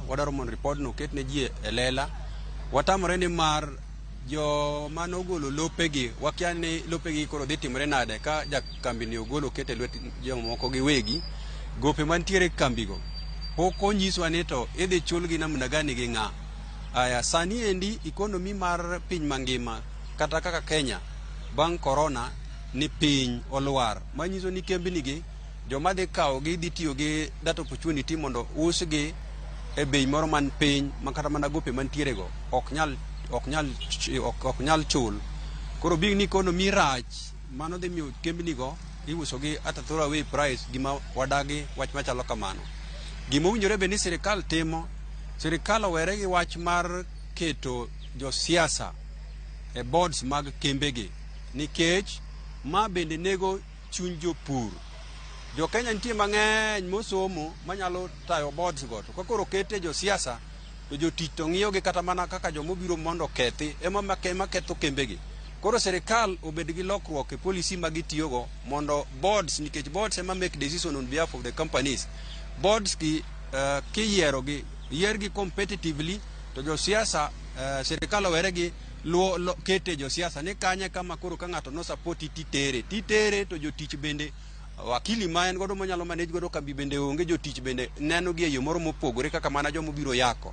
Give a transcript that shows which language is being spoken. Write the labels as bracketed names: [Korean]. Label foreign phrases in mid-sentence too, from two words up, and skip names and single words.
[Luo (Kenya and Tanzania)] Wadwaro mondo report no oket ne ji e lela. Watamore ni mar jo manogolo lopegi wakia ni lopegi koro dhi timore nade ka jakambi ni ogolo kete lwet jomoko giwegi. Gope mantiere kambigo pok onyiswa ni to idhi chulgi namna gani gi ng'a. Aya sani endi economy mar piny mangima kata kaka Kenya bang' corona ni piny olwar manyiso ni kembni gi joma dhi kawo gi dhi tiyo gi [English] data opportunity [Luo (Kenya and Tanzania)] mondo usgi e bei moro man piny makata mana gope mantiere go ok nyal chul. Koro big ni economy rach mano dhi miyo kembni go iuso gi [English] at a throwaway price [Luo (Kenya and Tanzania)] gima wadagi wach machalo kamano. Gima owinjore be ni sirikal timo, sirikal owere gi wach mar keto josiasa e boards mag kembegi nikech ma bende nego chuny jopur. Jo Kenya nitie mang'eny mosomo manyalo tayo boards go to koro kete josiasa to jotich to ng'iyo gi kata mana kaka jomobiro mondo kethi ema ketho kembegi. Koro serikal obed gi lokruok e policy ma gitiyogo mondo boards, nikech boards ema [English] make decision on behalf of the companies. [Luo (Kenya and Tanzania)] Boards ki yiero gi yiergi competitively, to jo siasa serikal owere gi kete jo siasa ni kanye kama koro ka ng'ato no support titere to jotich bende wakili ma en godo monyalo manage godo kambi bende onge, jotich bende neno gi e yo moro mopogore kaka mana jomo biro yako.